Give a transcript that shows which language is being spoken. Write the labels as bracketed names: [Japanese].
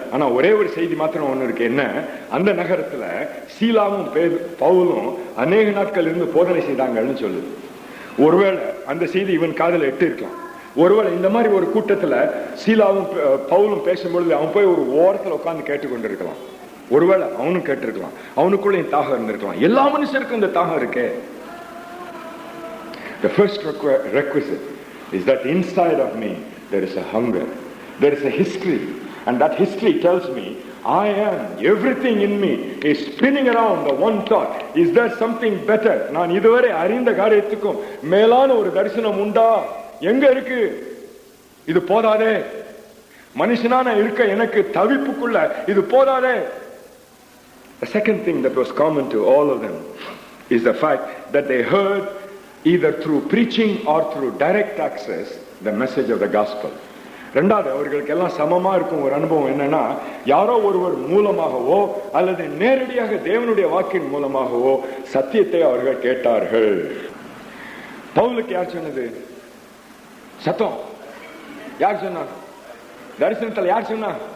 [Tamil] ஆனா ஒரே ஒரு செய்தி மாத்திரம் ஒண்ணு இருக்கு. என்ன? அந்த நகரத்துல சீலாவும் பவுலும் அநேக நாட்கள் இருந்து போதனை செய்தாங்கன்னு சொல்லுது. ஒருவேளை அந்த செய்தி இவன் காதுல எட்டு இருக்கலாம். ஒருவேளை இந்த மாதிரி ஒரு கூட்டத்துல சீலாவும் பவுலும் பேசும்பொழுது அவன் போய் ஒரு ஓரத்துல உட்கார்ந்து கேட்டுக்கொண்டிருக்கலாம். ஒருவேளை அவனும் கேட்டிருக்கலாம். அவனுக்குள்ள தாகம் இருந்திருக்கலாம். எல்லா மனுஷருக்கும் இந்த தாகம் இருக்கே. [English] The first requisite is that inside of me there is a hunger, there is a history, and that history tells me I am, everything in me is spinning around the one thought, is there something better? [Tamil] நான் இதுவரை அறிந்த காரியத்துக்கும் மேலான ஒரு தரிசனம் உண்டா? எங்க இருக்கு? இது போதாதே. மனுஷனான இருக்க எனக்கு தவிப்புக்குள்ள இது போதாதே. [English] The second thing that was common to all of them is the fact that they heard either through preaching or through direct access the message of the gospel. [Tamil] ரெண்டாவது, அவர்களுக்கு எல்லாம் சமமா இருக்கும் ஒரு அனுபவம் என்னன்னா, யாரோ ஒருவர் மூலமாகவோ அல்லது நேரடியாக தேவனுடைய வாக்கின் மூலமாகவோ சத்தியத்தை அவர்கள் கேட்டார்கள். பவுலுக்கு யார் சொன்னது? சத்தம் யார் சொன்னா? தரிசனத்தில் யார் சொன்னா?